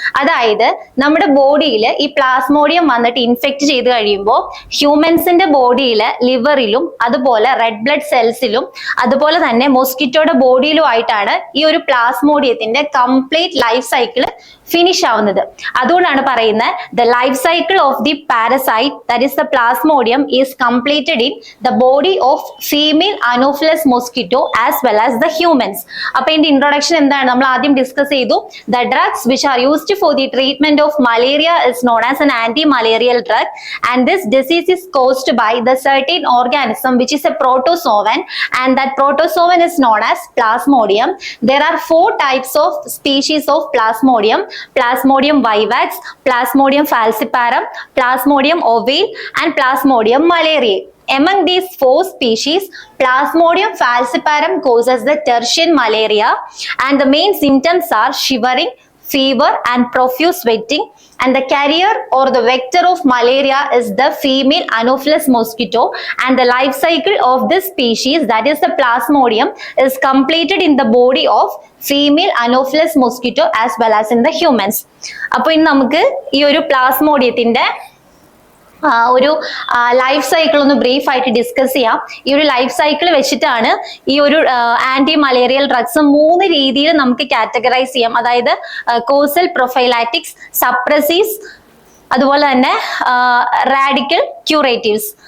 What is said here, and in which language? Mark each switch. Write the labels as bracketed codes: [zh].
[ml] അതായത് നമ്മുടെ ബോഡിയിൽ ഈ പ്ലാസ്മോഡിയം വന്നിട്ട് ഇൻഫെക്ട് ചെയ്ത് കഴിയുമ്പോൾ ഹ്യൂമൻസിന്റെ ബോഡിയിൽ ലിവറിലും അതുപോലെ റെഡ് ബ്ലഡ് സെൽസിലും അതുപോലെ തന്നെ മോസ്കിറ്റോയുടെ ബോഡിയിലും ആയിട്ടാണ് ഈ ഒരു പ്ലാസ്മോഡിയത്തിന്റെ കംപ്ലീറ്റ് ലൈഫ് സൈക്കിൾ ഫിനിഷ് ആവുന്നത്. അതുകൊണ്ടാണ് പറയുന്നത് [en] The life cycle of the parasite, that is the plasmodium, is completed in the body of female anopheles mosquito as well as the humans. [ml] അപ്പൊ ഇതിന്റെ ഇൻട്രൊഡക്ഷൻ എന്താണ്? നമ്മൾ ആദ്യം ഡിസ്കസ് ചെയ്തു. [en] The drugs which are used for the treatment of malaria is known as an anti-malarial drug, and this disease is caused by the certain organism which is a protozoan, and that protozoan is known as Plasmodium. There are 4 types of species of Plasmodium: Plasmodium vivax, Plasmodium falciparum, Plasmodium ovale and Plasmodium malariae. among these 4 species, Plasmodium falciparum causes the tertian malaria, and the main symptoms are shivering, fever, and profuse sweating. And the carrier or the vector of malaria is the female Anopheles mosquito, and the life cycle of this species, that is the Plasmodium, is completed in the body of female Anopheles mosquito as well as in the humans. [ml] അപ്പോൾ ഇന്ന് നമുക്ക് ഈ ഒരു പ്ലാസ്മോഡിയത്തിന്റെ ഒരു life cycle ഒന്ന് brief ആയിട്ട് discuss ചെയ്യാം. ഈ ഒരു ലൈഫ് സൈക്കിൾ വെച്ചിട്ടാണ് ഈ ഒരു ആന്റി മലേറിയൽ ഡ്രഗ്സ് 3 രീതിയിൽ നമുക്ക് കാറ്റഗറൈസ് ചെയ്യാം. അതായത് കോസൽ പ്രൊഫൈലാറ്റിക്സ്, സപ്രസീവ്സ്, അതുപോലെ തന്നെ റാഡിക്കൽ ക്യൂറേറ്റീവ്സ്.